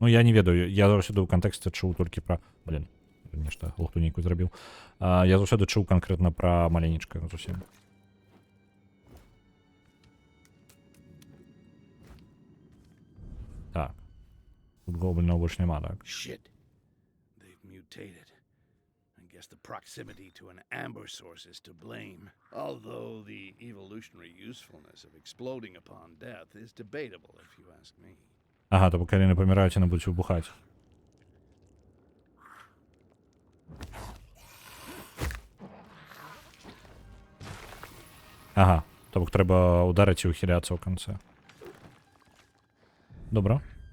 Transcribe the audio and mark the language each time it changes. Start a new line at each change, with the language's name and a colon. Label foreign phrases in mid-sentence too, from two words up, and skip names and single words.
Belarusian: Ну, я не ведаю, я заўсёды ў кантэксце чуў толькі пра... Блін, нешта лухту нейкую зрабіў. Я заўсёды чуў канкрэтна пра маленечка зусім. Так. Тут гоблінаў больш няма, так?
English: Shit. They've mutated. I guess the proximity to an amber source is to blame. Although the evolutionary usefulness of exploding upon death is debatable, if you ask me.
Belarusian: Ага, то калі не паміраюць, яны будуць выбухаць. Ага, то бок трэба ударыць і ухіляцца ў канцы. Добра.